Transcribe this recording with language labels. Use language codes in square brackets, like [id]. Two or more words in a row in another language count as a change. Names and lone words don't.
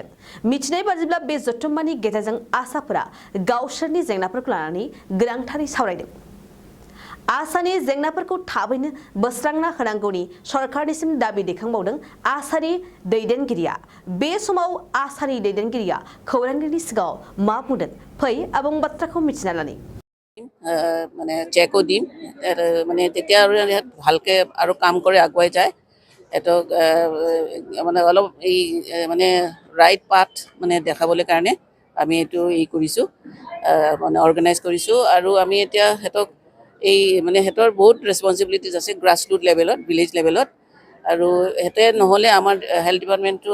[brx] मिथिनाय बादिब्ला बे जथुम्मानि गेजेरजों आसाफोरा गावसोरनि जेंनाफोरखौ लानानै गोनांथारै सावरायदों। आसानि जेंनाफोरखौ थाबैनो बोस्रांना होनांगौनि सरकारनिसिम दाबि दैखांबावदों आसानि दैदेनगिरिया। बे समाव आसानि दैदेनगिरिया खौरांगिरिनि सिगाङाव मा बुंदों फै आबुं बाथ्राखौ मिथिना लानि। [as] মানে চেকো দিম মানে তেতিয়া আৰু ভালকে আৰু কাম কৰি আগুৱাই যায় এটক মানে অলপ এই মানে [en] right path [as] মানে দেখাবলৈ কাৰণে আমি এইটো কৰিছোঁ মানে অৰ্গেনাইজ কৰিছোঁ আৰু আমি এতিয়া হেতক এই মানে হেতৰ বহুত ৰেসপন্সিবিলিটিজ আছে [en] grass root level village level [as] আৰু হেতে নহলে আমাৰ [en] health department